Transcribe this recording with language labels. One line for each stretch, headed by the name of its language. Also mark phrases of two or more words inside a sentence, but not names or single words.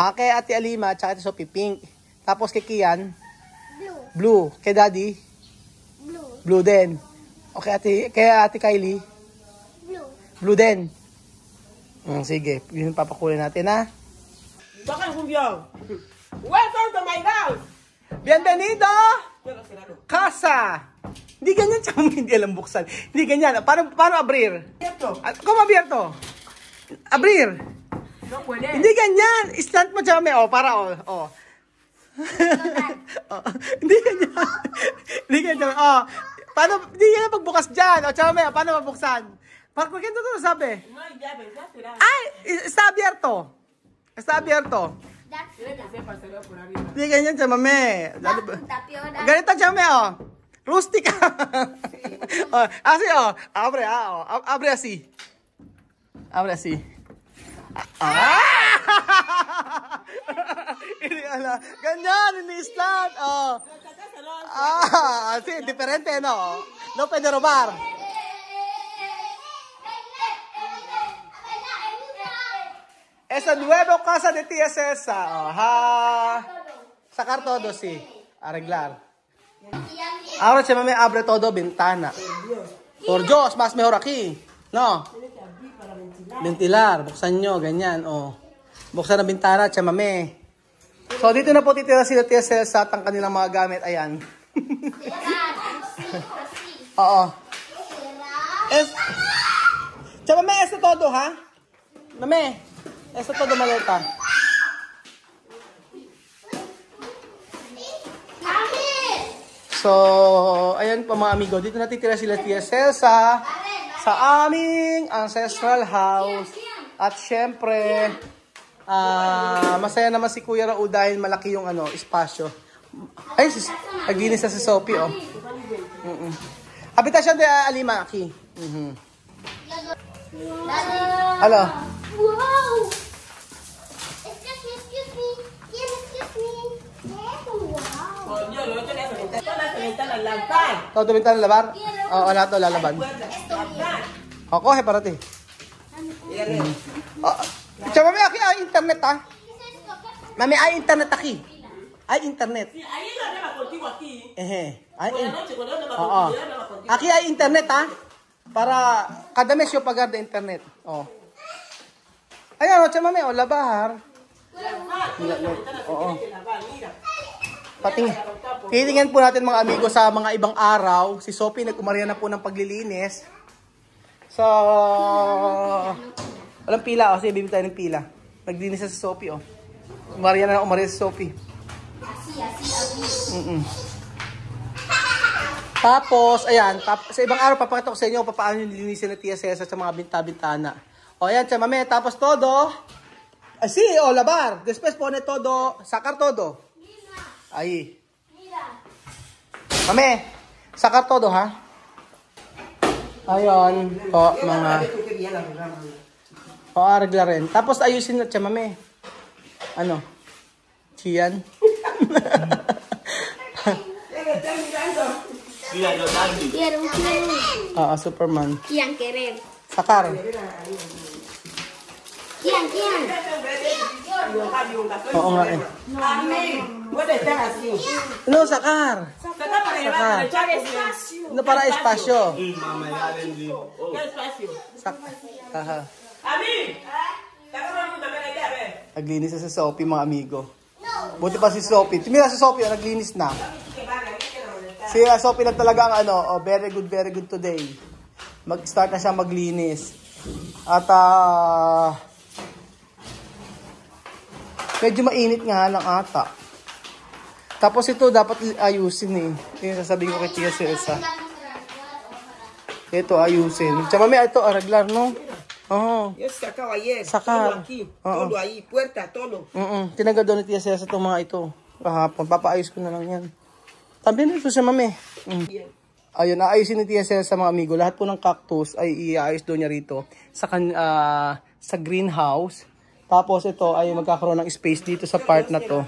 Filipino: Kay Ate Alima, tsaka Ate Sophie, pink. Tapos kay Kian, Blue. blue. Kay Daddy, Blue. blue din. Okay, kay Ate Kylie, Blue. blue din. Sige, yun papakulay natin ha. Baka kumbiyaw.
English: Welcome to my house.
Spanish: Bienvenido! Casa!
Filipino: Hindi ganyan, tsaka hindi alam buksan. Hindi ganyan. Paano abrir?
Spanish: Como abierto? Abrir. No puede.
Filipino: Hindi ganyan. Stand mo, tsaka may, para, oh. Hindi ganyan. Hindi ganyan, Paano, hindi ganyan pagbukas dyan. Tsaka may, paano mabuksan?
Spanish: ¿Por qué no lo sabe? No hay llave, ya será. Ay! Está abierto. Está abierto. Tiene que ser pastelero por arriba.
Filipino: Hindi ganyan, tsaka may. Tapiola. Ganito, tsaka may, Rustic.
Spanish: Así, abre, abre así. Abre así.
Filipino: Ini ala. Ganyan, ini-stand.
Spanish: Sí, diferente, ¿no? No puede robar. Esa nueva casa de tía Cesa. Sacar todo, sí. Arreglar. Ahora se me abre todo ventana. Por Dios, más mejor aquí. No. Ventilar.
Filipino: Buksan nyo, ganyan. Buksan ang bintana, chamame. So, dito na po titira sila tía Cesa at ang kanilang mga gamit. Ayan. Oo.
Spanish: Chamame, esto todo, ha? Mame. Esto todo maleta.
Filipino: So, ayan po mga amigo. Dito natitira sila Tia Celsa sa aming ancestral house. At syempre, masaya naman si Kuya Raul dahil malaki yung espasyo. Ay, naglinis na si Sophie,
Spanish: Habitasyon de Alima, aquí.
English: Hello. Wow! Excuse me. Excuse me. Wow!
Spanish: Por Dios, lo hecho es todas las ventanas, lavar. Todo bintana labar? Oo, lahat to lalaban. Lavar. Coge para ti. Chama, mami, aquí hay internet, Mami, hay internet aquí. Hay internet. Sí, ahí lo hablaba contigo aquí. Hay Por la noche, cuando hablaba
Filipino: Oo.
Spanish: contigo, yo hablaba contigo. Aquí hay internet, Para cada mes yo pagar de internet.
Filipino: Ayan, chama, mami, labar. Oo.
Spanish: Mira.
Filipino: Pating, titingnan po natin mga amigo sa mga ibang araw. Si Sophie nag-umarya na po ng paglilinis. So, walang pila. Sige, bibili tayo ng pila. Naglinis na si Sophie, Umarya na si Sophie. Tapos, ayan. Sa ibang araw, papakita ko sa inyo paano yung linisin na Tia Cesa sa mga binta-bintana.
Spanish: Ayan, chamame. Tapos todo. Sí, lavar. Después pone todo. Sacar todo. Ahí. Mame, sacar todo, ha?
Filipino: Ayun. Mga... arreglar rin. Tapos ayusin na, mame. Ano? Chiyan? Superman.
Spanish: Quién querer. Sakar. ¿Quién?
Filipino: Oo nga
Spanish: Puede estar así. No, sakar. Saca para llevar, para echar espacio. No, para espasyo. ¿Qué espacio? Aha. A mí. Saca todo el mundo, ven allá, ven.
Filipino: Naglinis na si Sophie, mga amigo. Buti pa si Sophie. Tumira si Sophie, naglinis na. Si Sophie lang talaga ang
English: very good today.
Filipino: Mag-start na siya maglinis. At medyo mainit nga lang ata. Tapos ito dapat ayusin Yung sasabihin ko kay Tia Celsa. Ito ayusin. Tsaka may ito arreglar, no? Oo.
Spanish: Yo sacaba ayer. Sacar. Todo aquí.
Filipino: Oo.
Spanish: Todo ahí. Puerta, todo.
Filipino: Tinanggal doon ni Tia Celsa itong mga ito. Kahapon. Papaayos ko na lang yan. Tabi na ito siya, mami. Ayun, naayusin ni Tia Celsa mga amigo. Lahat po ng cactus ay iayos doon niya rito sa greenhouse. Tapos ito ay magkakaroon ng space dito sa part na to.